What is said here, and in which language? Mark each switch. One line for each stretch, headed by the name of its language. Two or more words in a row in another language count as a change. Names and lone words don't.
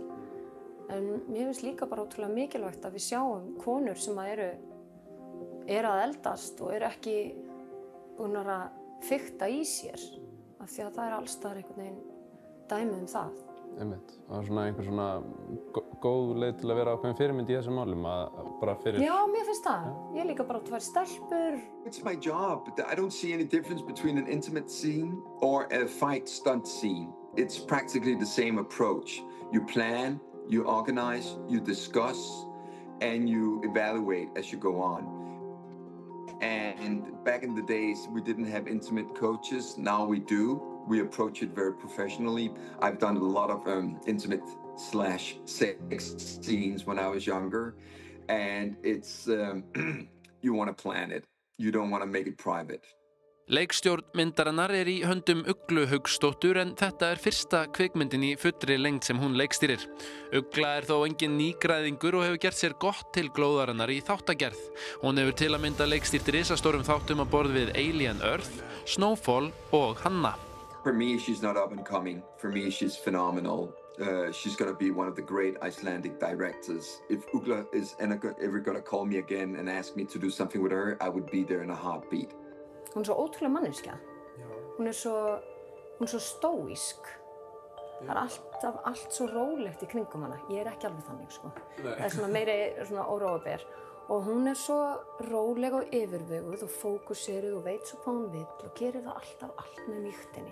Icelandic: En mér finnst líka bara ótrúlega mikilvægt að við sjáum konur sem eru að eldast og eru ekki búnar að fikta í sér. Af því að það alls staðar einhvern veginn dæmi það. Einmitt. Það einhver svona góð leið til að vera ákveðin fyrirmynd í þessum málum bara fyrir. Já, mér finnst það. Ég líka bara 2 stelpur.
English: It's my job. I don't see any difference between an intimate scene or a fight stunt scene. It's practically the same approach. You plan, you organize, you discuss, and you evaluate as you go on. And back in the days, we didn't have intimate coaches. Now we do. We approach it very professionally. I've done a lot of intimate/sex scenes when I was younger. And it's, you want to plan it. You don't want to make it private.
Icelandic: Leikstjórn myndarinnar í höndum Uglu Hauksdóttur en þetta fyrsta kvikmyndin í fullri lengd sem hún leikstýrir. Ugla þó engin nýgræðingur og hefur gert sér gott til glóðarinnar í þáttagerð. Hún hefur til að mynda leikstýrt risastórum þáttum að borð við Alien Earth, Snowfall og Hanna.
English: For me, she's not up and coming. For me, she's phenomenal. She's going to be one of the great Icelandic directors. If Ugla is ever going to call me again and ask me to do something with her, I would be there in a heartbeat.
Icelandic: Hún svo ótrúlega manneskja. Hún svo stóísk. Það alltaf allt svo rólegt í kringum hana. Ég ekki alveg þannig, sko. Það svona meiri svona óróaber. Og hún svo róleg og yfirveguð og fókuseruð og veit svo hvað hún vill og gerir það alltaf allt með mýktinni.